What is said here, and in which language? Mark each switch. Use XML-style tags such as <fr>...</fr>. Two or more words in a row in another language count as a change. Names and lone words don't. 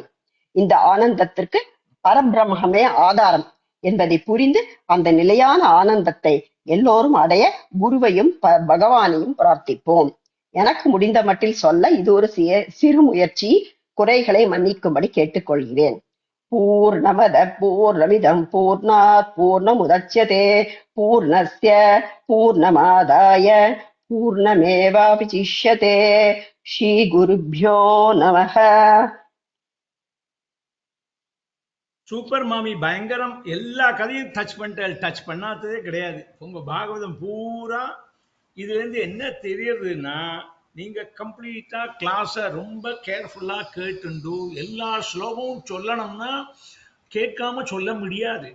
<ta>இந்த ஆனந்தத்திற்கு பரபிரம்மே ஆதாரம் என்பதை புரிந்து அந்த நிலையான ஆனந்தத்தை எல்லோரும் அடைய குருவையும் பகவானையும் பிரார்த்திப்போம். எனக்கு முடிந்த மட்டில் சொல்ல இது ஒரு சிறு முயற்சி. குறைகளை மன்னிக்கும்படி கேட்டுக்கொள்கிறேன்.</ta> <sa>पूर्णमद पूर्णमिदं पूर्णात् पूर्णमुदच्यते पूर्णस्य पूर्णमादाय पूर्णमेवावशिष्यते. श्री गुरुभ्यो नमः.</sa> <ta>சூப்பர் மாமி, பயங்கரம். எல்லா கதையும் டச் பண்ணாததே கிடையாது. உங்க பாகவதம் பூரா இதுல இருந்து என்ன தெரியறதுன்னா, நீங்க கம்ப்ளீட்டா கிளாஸ ரொம்ப கேர்ஃபுல்லா கேட்டுண்டு எல்லா ஸ்லோகமும் சொல்லணும்னா கேட்காம சொல்ல முடியாது.</ta>